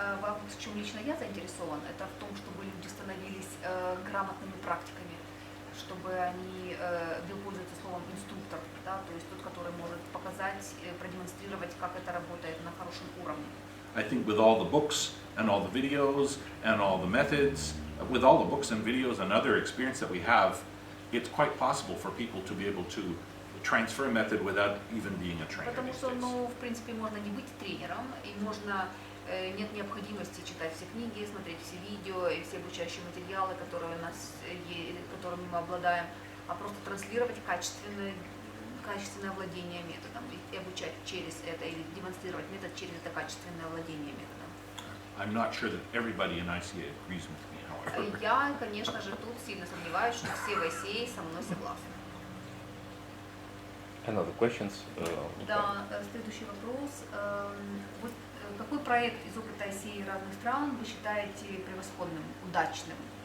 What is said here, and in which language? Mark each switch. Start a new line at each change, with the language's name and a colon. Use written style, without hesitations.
Russian: Вот в чем лично я заинтересован, это в том, чтобы люди становились грамотными практиками, чтобы они, Билл пользуется словом инструктор, да, то есть тот, который может показать, продемонстрировать, как это работает на хорошем уровне.
English: I think with all the books and all the videos and all the methods, with all the books and videos and other experience that we have, it's quite possible for people to be able to transfer a method without even being a trainer.
Russian: Потому
English: these
Russian: что,
English: days.
Russian: ну, в принципе, можно не быть тренером, и можно, нет необходимости читать все книги, смотреть все видео и все обучающие материалы, которые у нас, которыми мы обладаем, а просто транслировать качественное владение методом и обучать через это, или демонстрировать метод через это качественное владение методом.
English: I'm not sure that everybody in ICA agrees with me, however.
Russian: Я, конечно же, тут сильно сомневаюсь, что все в ICA со мной согласны.
English: Another questions?
Russian: Да, следующий вопрос. Вот какой проект из опыта ICA разных стран вы считаете превосходным, удачным?